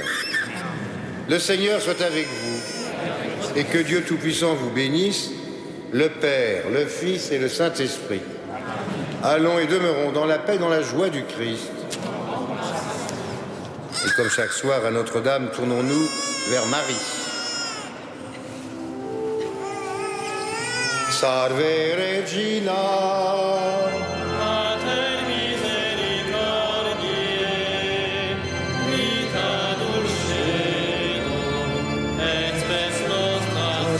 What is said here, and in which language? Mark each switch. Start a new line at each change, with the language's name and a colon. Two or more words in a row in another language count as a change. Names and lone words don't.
French: Le Seigneur soit avec vous et que Dieu Tout-Puissant vous bénisse, le Père, le Fils et le Saint-Esprit. Allons et demeurons dans la paix et dans la joie du Christ. Et comme chaque soir à Notre-Dame, tournons-nous vers Marie.
Latin: Salve Regina, Mater misericordiae, vita dulcedo, et spes nostra